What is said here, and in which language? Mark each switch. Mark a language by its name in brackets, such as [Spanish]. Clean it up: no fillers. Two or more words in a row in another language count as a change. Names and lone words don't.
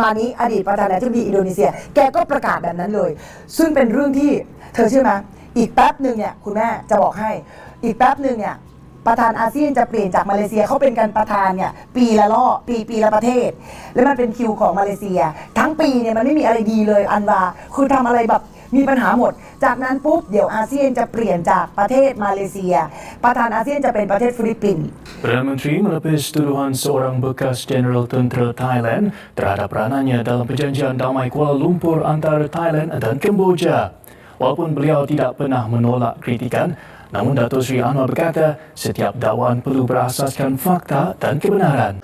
[Thai] มาณนี้อดีตประธานาธิบดีอินโดนีเซียแกก็ประกาศแบบนั้นเลยซึ่งเป็นเรื่องที่เธอเชื่อไหมอีกแป๊บนึงเนี่ยคุณแม่จะบอกให้อีกแป๊บนึงเนี่ยประธานอาเซียนจะเปลี่ยนจากมาเลเซียเขาเป็นการประธานเนี่ยปีละประเทศแล้วมันเป็นคิวของมาเลเซียทั้งปีเนี่ยมันไม่มีอะไรดีเลยอันว่าคือทำอะไรแบบมีปัญหาหมดจากนั้นปุ๊บเดี๋ยวอาเซียนจะเปลี่ยนจากประเทศมาเลเซียประธานอาเซียนจะเป็นประเทศฟิลิปปินส์ [Malay] Perdana Menteri melepis tuduhan seorang bekas Jeneral Tentera Thailand terhadap peranannya dalam perjanjian damai Kuala Lumpur antara Thailand dan Kemboja. Walaupun beliau tidak pernah menolak kritikan, namun Datuk Seri Anwar berkata setiap dakwaan perlu berasaskan fakta dan kebenaran.